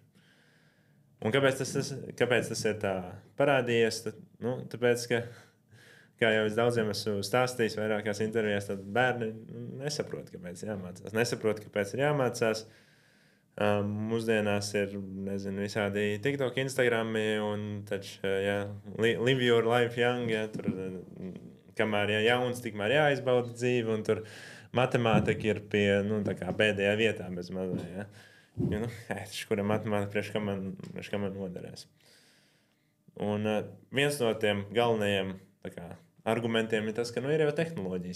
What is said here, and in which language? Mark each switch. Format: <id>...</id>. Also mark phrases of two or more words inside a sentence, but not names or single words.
<lv>Un kāpēc tas ir tā parādījies? Tāpēc, ka kā jau es daudziem esmu stāstījis vairākās intervijās, tad bērni nesaprot, kāpēc jāmācās. Nesaprot, kāpēc ir jāmācās. Mūsdienās ir, visādi TikTok, Instagrami un taču,</lv> <en>live your life young,</en> <lv>tur, kamēr jauns, tikmēr jāizbauda dzīvi, un tur matemātika ir pie, pēdējā vietā bez mazā, kura matemātika priekš kam man noderēs. Un viens no tiem galvenajiem, argumentiem ir tas, ka ir jau tehnoloģijas.</lv>